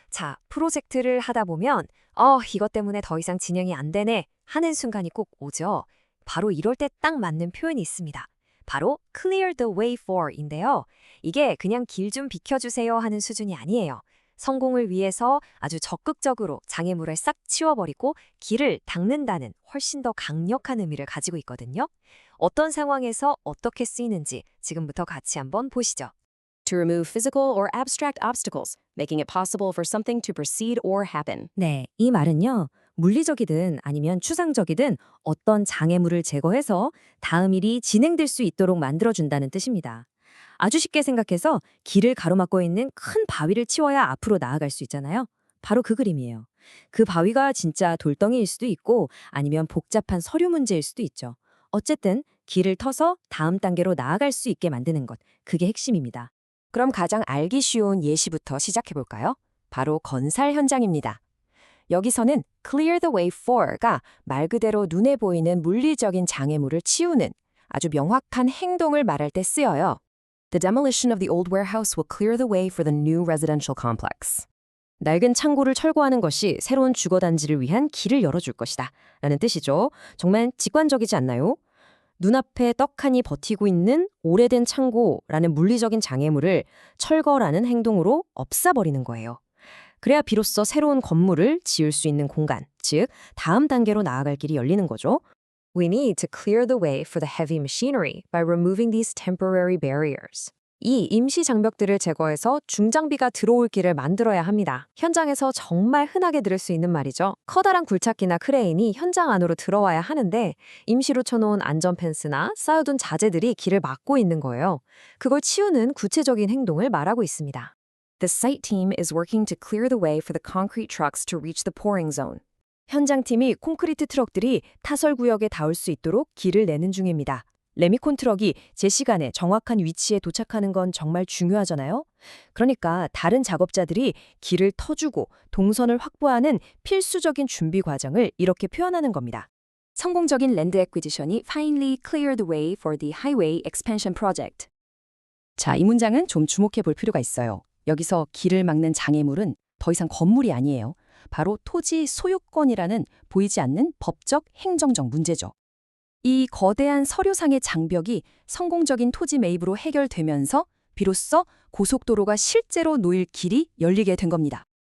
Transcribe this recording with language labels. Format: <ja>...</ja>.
<ko>자, 프로젝트를 하다 보면, 이것 때문에 더 이상 진행이 안 되네 하는 순간이 꼭 오죠. 바로 이럴 때 딱 맞는 표현이 있습니다. 바로 clear the way for인데요. 이게 그냥 길 좀 비켜주세요 하는 수준이 아니에요. 성공을 위해서 아주 적극적으로 장애물을 싹 치워버리고 길을 닦는다는 훨씬 더 강력한 의미를 가지고 있거든요. 어떤 상황에서 어떻게 쓰이는지 지금부터 같이 한번 보시죠.</ko> <en>To remove physical or abstract obstacles, making it possible for something to proceed or happen.</en> <ko>네, 이 말은요. 물리적이든 아니면 추상적이든 어떤 장애물을 제거해서 다음 일이 진행될 수 있도록 만들어준다는 뜻입니다. 아주 쉽게 생각해서 길을 가로막고 있는 큰 바위를 치워야 앞으로 나아갈 수 있잖아요. 바로 그 그림이에요. 그 바위가 진짜 돌덩이일 수도 있고 아니면 복잡한 서류 문제일 수도 있죠. 어쨌든 길을 터서 다음 단계로 나아갈 수 있게 만드는 것, 그게 핵심입니다. 그럼 가장 알기 쉬운 예시부터 시작해 볼까요? 바로 건설 현장입니다. 여기서는 clear the way for가 말 그대로 눈에 보이는 물리적인 장애물을 치우는 아주 명확한 행동을 말할 때 쓰여요.</ko> <en>The demolition of the old warehouse will clear the way for the new residential complex.</en> <ko>낡은 창고를 철거하는 것이 새로운 주거단지를 위한 길을 열어줄 것이다 라는 뜻이죠. 정말 직관적이지 않나요? 눈앞에 떡하니 버티고 있는 오래된 창고라는 물리적인 장애물을 철거라는 행동으로 없애버리는 거예요. 그래야 비로소 새로운 건물을 지을 수 있는 공간, 즉 다음 단계로 나아갈 길이 열리는 거죠.</ko> <en>We need to clear the way for the heavy machinery by removing these temporary barriers.</en> <ko>이 임시 장벽들을 제거해서 중장비가 들어올 길을 만들어야 합니다. 현장에서 정말 흔하게 들을 수 있는 말이죠. 커다란 굴착기나 크레인이 현장 안으로 들어와야 하는데 임시로 쳐놓은 안전 펜스나 쌓여둔 자재들이 길을 막고 있는 거예요. 그걸 치우는 구체적인 행동을 말하고 있습니다.</ko> <en>The site team is working to clear the way for the concrete trucks to reach the pouring zone.</en> <ko>현장팀이 콘크리트 트럭들이 타설 구역에 닿을 수 있도록 길을 내는 중입니다. 레미콘 트럭이 제 시간에 정확한 위치에 도착하는 건 정말 중요하잖아요. 그러니까 다른 작업자들이 길을 터주고 동선을 확보하는 필수적인 준비 과정을 이렇게 표현하는 겁니다. 성공적인</ko> <en>랜드 애퀴지션이 finally cleared the way for the highway expansion project.</en> <ko>자, 이 문장은 좀 주목해 볼 필요가 있어요. 여기서 길을 막는 장애물은 더 이상 건물이 아니에요. 바로 토지 소유권이라는 보이지 않는 법적, 행정적 문제죠. 이 거대한 서류상의 장벽이 성공적인 토지 매입으로 해결되면서 비로소 고속도로가 실제로 놓일 길이 열리게 된 겁니다.</ko>